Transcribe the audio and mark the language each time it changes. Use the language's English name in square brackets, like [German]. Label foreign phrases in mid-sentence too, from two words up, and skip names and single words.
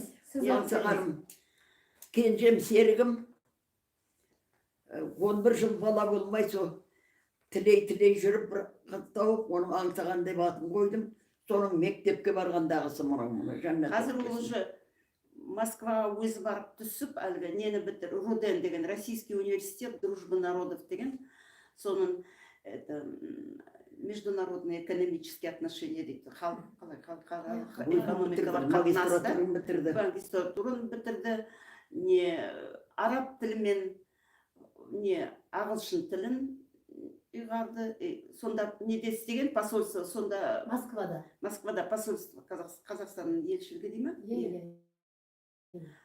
[Kazakh] Аңсағаным, кенжем Серігім 11 жыл бала болмай сол тілей жүріп бір қыз тауып, оның Аңсаған деп атын қойдым. Соның мектепке барғандағысы мұның жаннат. Қазір ол уже Москваға өзі барып түсіп, әлгі нені бітір, Руден деген [Russian] Российский университет дружбы народов [Kazakh] деген, соның [Russian] международные экономические отношения [Kazakh] дейді. Экономикалық қатынасты, магистратураны бітірді, не араб тілі мен не ағылшын тілін ұйғарды. Сонда неде істеген посольство, сонда Москвада посольство, Қазақстанның елшілігі дей ма?